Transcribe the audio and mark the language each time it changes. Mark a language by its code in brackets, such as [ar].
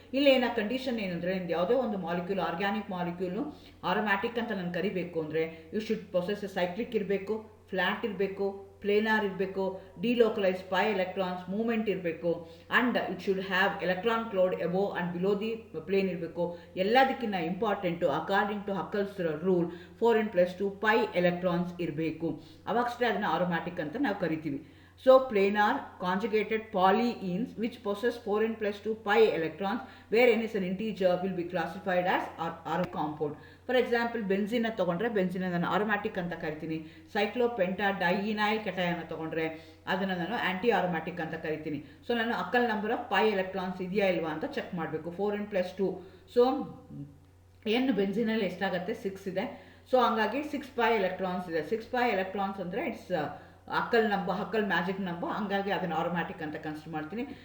[kn] ಇಲ್ಲಿ ಏನೋ ಕಂಡೀಷನ್ ಏನಂದರೆ, ನಿಮ್ದು ಯಾವುದೇ ಒಂದು ಮಾಲಿಕ್ಯೂಲ್, ಆರ್ಗ್ಯಾನಿಕ್ ಮಾಲಿಕ್ಯೂಲ್ನು ಆರೋಮ್ಯಾಟಿಕ್ ಅಂತ ನಾನು ಕರಿಬೇಕು ಅಂದರೆ, ಯು ಶುಡ್ ಪೊಸೆಸ್ ಸೈಕ್ಲಿಕ್ ಇರಬೇಕು, ಫ್ಲ್ಯಾಟ್ ಇರಬೇಕು, ಪ್ಲೇನಾರ್ ಇರಬೇಕು, ಡಿಲೋಕಲೈಸ್ ಪೈ ಎಲೆಕ್ಟ್ರಾನ್ಸ್ ಮೂವ್ಮೆಂಟ್ ಇರಬೇಕು, [en] and it should have electron cloud above and below the plane [kn] ಇರಬೇಕು. ಎಲ್ಲದಕ್ಕಿಂತ important according to ಹಕ್ಕಲ್ಸ್ rule 4n+2 pi electrons ಇರಬೇಕು. ಅವಾಗಷ್ಟೇ ಅದನ್ನು ಆರೋಮ್ಯಾಟಿಕ್ ಅಂತ ನಾವು ಕರಿತೀವಿ. [en] So planar conjugated polyenes which possess 4n+2 pi electrons where n is an integer will be classified as aromatic compound. [kn] For example, benzene ತಗೊಂಡ್ರೆ benzene ನಾನು aromatic ಅಂತ ಕರಿತೀನಿ. cyclopentadienyl cation ತಗೊಂಡ್ರೆ ಅದನ್ನು ನಾನು ಆಂಟಿ ಆರೋಮ್ಯಾಟಿಕ್ ಅಂತ ಕರಿತೀನಿ. ಸೊ ನಾನು Akal number of pi electrons ಇದೆಯಾ ಇಲ್ವಾ ಅಂತ ಚೆಕ್ ಮಾಡಬೇಕು. 4n+2. ಸೊ n ಬೆನ್ಸಿನಲ್ಲಿ ಎಷ್ಟಾಗುತ್ತೆ, 6 ಇದೆ. ಸೊ ಹಂಗಾಗಿ 6 ಪೈ ಎಲೆಕ್ಟ್ರಾನ್ಸ್ ಇದೆ. 6 ಪೈ ಎಲೆಕ್ಟ್ರಾನ್ಸ್ ಅಂದರೆ [en] it's Huckel magic number, [kn] ಹಂಗಾಗಿ ಅದನ್ನು ಆರೋಮ್ಯಾಟಿಕ್ ಅಂತ ಕನ್ಸಿಡರ್ ಮಾಡ್ತೀನಿ.